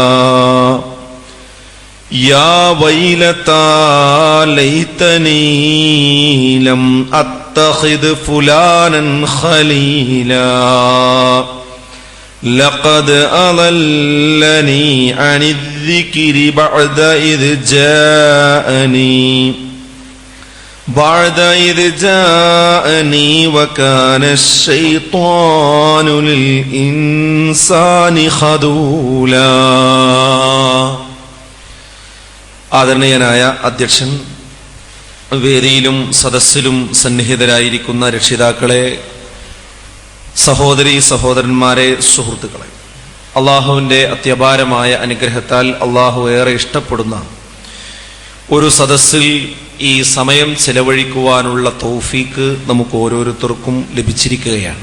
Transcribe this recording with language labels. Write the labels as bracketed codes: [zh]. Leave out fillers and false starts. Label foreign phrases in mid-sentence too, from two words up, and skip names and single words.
[ar] يا ويلتى ليتني لم اتخذ فلانا خليلا لقد أضلني عن الذكر بعد إذ جاءني وكان الشيطان للإنسان خذولا. [ml] ആദരണീയനായ അധ്യക്ഷൻ, വേദിയിലും സദസ്സിലും സന്നിഹിതരായിരിക്കുന്ന രക്ഷിതാക്കളെ, സഹോദരി സഹോദരന്മാരെ, സുഹൃത്തുക്കളെ, അള്ളാഹുവിൻ്റെ അത്യപാരമായ അനുഗ്രഹത്താൽ അള്ളാഹു ഏറെ ഇഷ്ടപ്പെടുന്ന ഒരു സദസ്സിൽ ഈ സമയം ചെലവഴിക്കുവാനുള്ള തൗഫീക്ക് നമുക്ക് ഓരോരുത്തർക്കും ലഭിച്ചിരിക്കുകയാണ്.